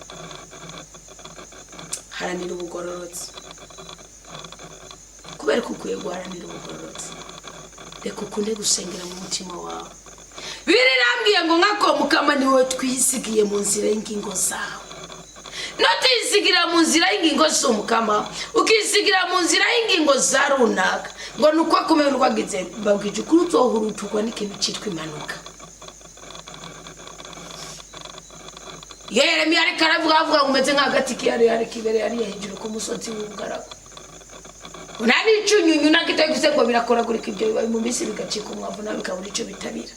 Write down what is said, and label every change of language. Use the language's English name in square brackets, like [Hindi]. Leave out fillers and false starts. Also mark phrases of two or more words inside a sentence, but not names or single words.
[Rundi] Haranira ubugororotsi, kubera ko ukwiye guharanira ubugororotsi. Reka ukunde gusengera mu mutima wawe. Birirambwiye ngo nkako Mukama niwe twisigiye mu nzira y'ingingo zawe. Notisigira mu nzira y'ingingo z'Umukama, ukisigira mu nzira y'ingingo za runaka, ngo nuko akomeye rwagize babwije ukuri uzohurutugwa n'ikintu cyitwa impanuka. Yeremiya ariko aravuga umeze nk'agati kiyari kibereye ari hejuru ku musozi w'ubugaragu. Unani icunyunyu nakitagise ngo birakoragurika ibyo bibaye mu minsi bigacika umwavu nawe bikabura icyo bitabira.